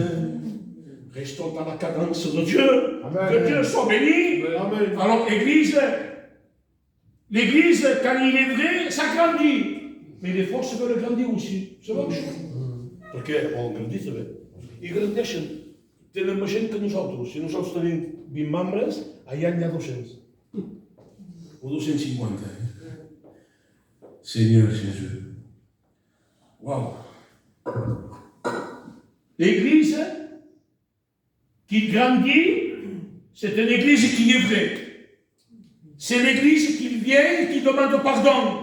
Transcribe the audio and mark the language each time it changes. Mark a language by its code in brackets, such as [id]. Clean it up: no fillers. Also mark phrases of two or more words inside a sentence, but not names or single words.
[fr] Restons dans la cadence de Dieu. Amen. Que Dieu soit béni. Amen. Alors, l'église, quand il est vrai, ça grandit. Mais les forces veulent grandir aussi. C'est la même chose. Parce qu'on grandit, c'est vrai. Ils grandissent. [ca] Tenen més gent que nosaltres. Si nosaltres tenim 20 membres, allà n'hi ha 200. [fr] Ou 250. Seigneur Jésus. Wow. L'église qui grandit, c'est une église qui est vraie. C'est l'église qui vient et qui demande pardon.